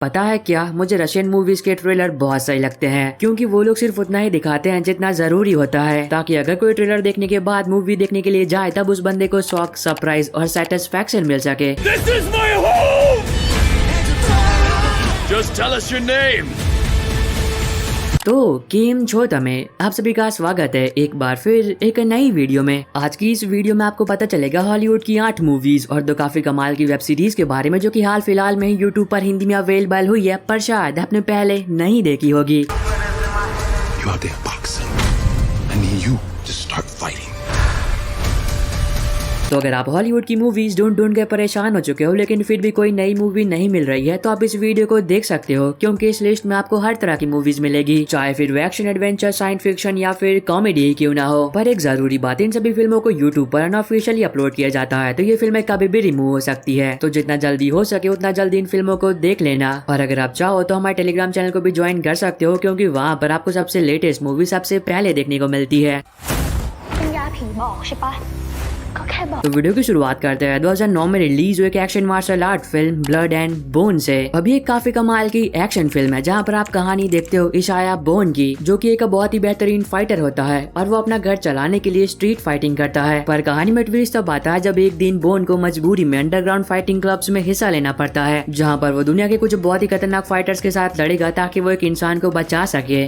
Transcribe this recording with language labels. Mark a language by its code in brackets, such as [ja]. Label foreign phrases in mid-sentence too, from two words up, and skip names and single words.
[hi] पता है क्या, मुझे [en] Russian movies [hi] के ट्रेलर बहुत सही लगते हैं क्योंकि वो लोग सिर्फ उतना ही दिखाते हैं जितना जरूरी होता है, ताकि अगर कोई ट्रेलर देखने के बाद मूवी देखने के लिए जाए तब उस बंदे को [en] shock, surprise [hi] और सेटिस्फैक्शन मिल सके। [en] This is my home! Just tell us your name. [hi] तो [gu] કેમ છો તમે [hi] आप सभी का स्वागत है एक बार फिर एक नई वीडियो में। आज की इस वीडियो में आपको पता चलेगा हॉलीवुड की 8 मूवीज और 2 काफी कमाल की [en] web series [hi] के बारे में जो कि हाल फिलहाल में यूट्यूब पर हिंदी में अवेलेबल हुई है, पर शायद आपने पहले नहीं देखी होगी। [en] You out there boxing. I need you to start fighting. [hi] तो अगर आप हॉलीवुड की मूवीज ढूंढ के परेशान हो चुके हो लेकिन फिर भी कोई नई मूवी नहीं मिल रही है, तो आप इस वीडियो को देख सकते हो क्योंकि इस लिस्ट में आपको हर तरह की मूवीज मिलेगी, चाहे फिर [en] action, adventure, science fiction [hi] या फिर कॉमेडी ही क्यों ना हो। पर एक जरूरी बात, इन सभी फिल्मों को यूट्यूब पर [en] unofficially upload [hi] किया जाता है, तो ये फिल्में कभी भी रिमूव हो सकती है। तो जितना जल्दी हो सके उतना जल्दी इन फिल्मों को देख लेना। और अगर आप चाहो तो हमारे [en] Telegram channel [hi] को भी ज्वाइन कर सकते हो क्योंकि वहाँ पर आपको सबसे [en] latest movie [hi] सबसे पहले देखने को मिलती है। [zh] 增加皮毛是吧？搞开吧。 [hi] तो वीडियो की शुरुआत करते हैं 2009 में रिलीज हुई एक [en] action martial art [hi] फिल्म ब्लड एंड बोन से। अभी एक काफी कमाल की [en] action film [hi] है जहां पर आप कहानी देखते हो इशाया बोन की, जो कि एक बहुत ही बेहतरीन फाइटर होता है और वो अपना घर चलाने के लिए [en] street fighting [hi] करता है। पर कहानी में ट्विस्ट तब आता है जब एक दिन बोन को मजबूरी में [en] underground fighting clubs [hi] में हिस्सा लेना पड़ता है, जहाँ पर वो दुनिया के कुछ बहुत ही खतरनाक फाइटर्स के साथ लड़ेगा ताकि वो एक इंसान को बचा सके।